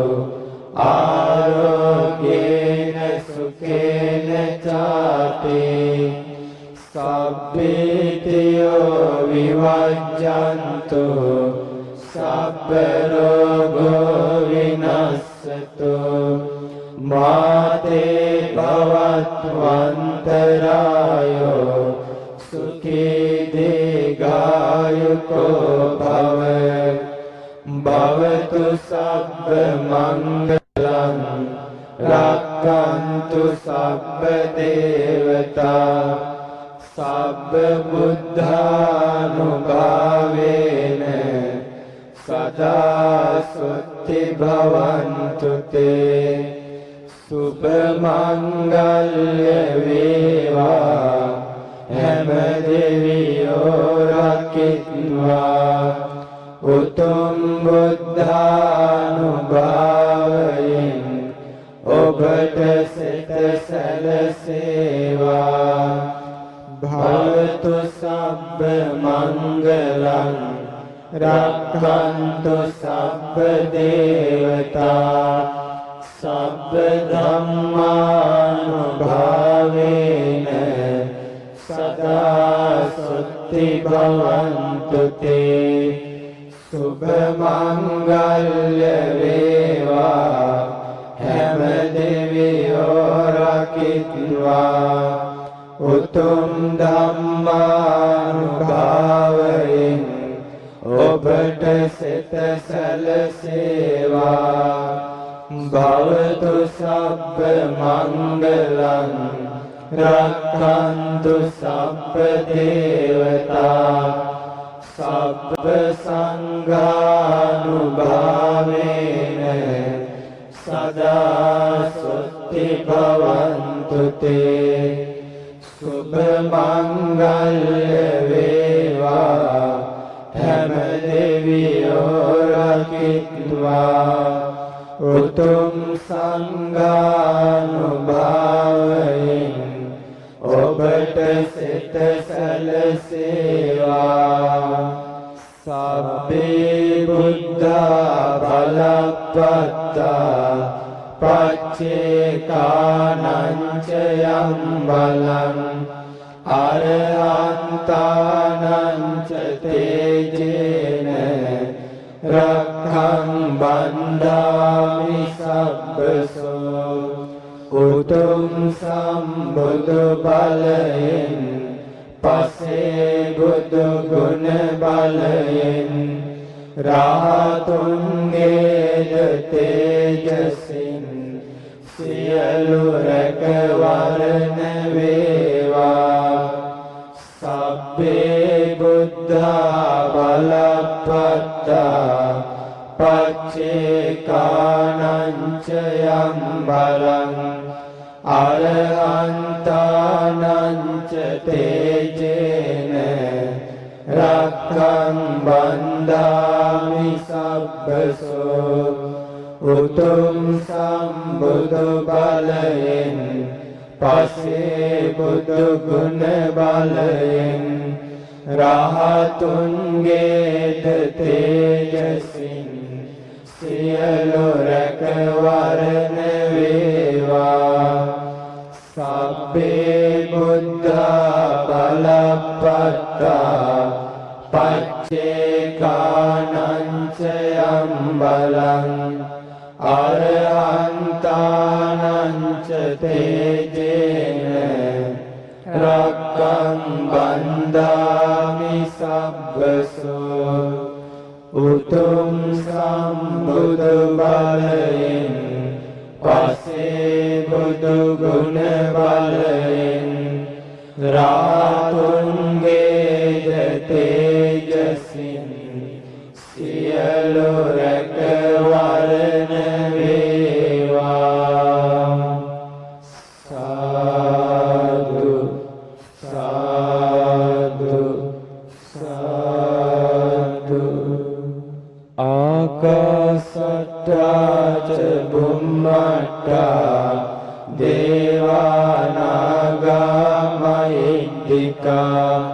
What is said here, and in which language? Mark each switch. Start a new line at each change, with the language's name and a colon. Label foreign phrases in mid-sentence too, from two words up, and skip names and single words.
Pali: ආරෝග්‍යේන සුඛේන චාපි සබ්බේතයෝ විවජ්ජන්තු සබ්බ රෝගෝ විනස්සතු මාතේ භවත්වන්තරායෝ සුඛී දීඝායුකෝ භව භවතු සබ්බ මංගලං රක්ඛන්තු සබ්බ දේවතා සබ්බ බුද්ධානුභාවේන සදා සුත්ති භවන්තු තේ
Sinhala: සුභ මංගල්‍ය වේවා හැම දෙවියෝ රකිත්වා උතුම් බුද්ධානුභාවයෙන් ඔබට සිත සැලසේවා
Pali: භවතු සබ්බ මංගලං රක්ඛන්තු සබ්බ දේවතා සබ්බ ධම්මානුභාවේන සදා සුත්ති භවන්තු තේ
Sinhala: සුභ මංගල්‍ය වේවා හැම දෙවියෝ රකිත්වා උතුම් ධම්මානුභාවයෙන් ඔබට සිත සැලසේවා
Pali: භවතු සබ්බ මංගලං රක්ඛන්තු සබ්බ දේවතා සබ්බ සංඝානුභාවේන සදා සුත්ති භවන්තු තේ
Sinhala: සුභ මංගල්‍ය වේවා හැම දෙවියෝ රකිත්වා උතුම් සංඝානුභාවයෙන් ඔබට සිත සැලසේවා
Pali: සබ්බේ බුද්ධා බලප්පත්තා පච්චේකානං ච යම් බලං අරහන්තානං ච තේජේන රක්ඛං බන්ධාමි සබ්බසෝ
Sinhala: උතුම් සම්බුදු බලයෙන් පසේ බුදු ගුණ බලයෙන් රාතුන්ගේද තේජසින් සියලු රැකවරණ වේවා
Pali: සබ්බේ බුද්ධා බලප්පත්තා පච්චේකානං ච යම් බලං අරහන්තානං ච තේජේන රක්ඛං බන්ධාමි සබ්බසෝ
Sinhala: උතුම් සම්බුදු බලයෙන් පසේ බුදු ගුණ බලයෙන් රහතුන්ගේද තේජසින් සියලු රැකවරණ වේවා
Pali: සබ්බේ බුද්ධා බලප්පත්තා පච්චේකානං ච යම් බලං අරහන්තානං ච තේජේන රක්ඛං බන්ධාමි සබ්බසෝ
Sinhala: උතුම් සම්බුදු බලයෙන් පසේ බුදු ගුණ බලයෙන් රාතුන්ගේද තේජසින් සියලු රැකවරණ වේවා සාදු
Pali: සාදු සාදු ආකාසට්ටා ච බුම්මට්ටා දේවානාගා මහිද්దికා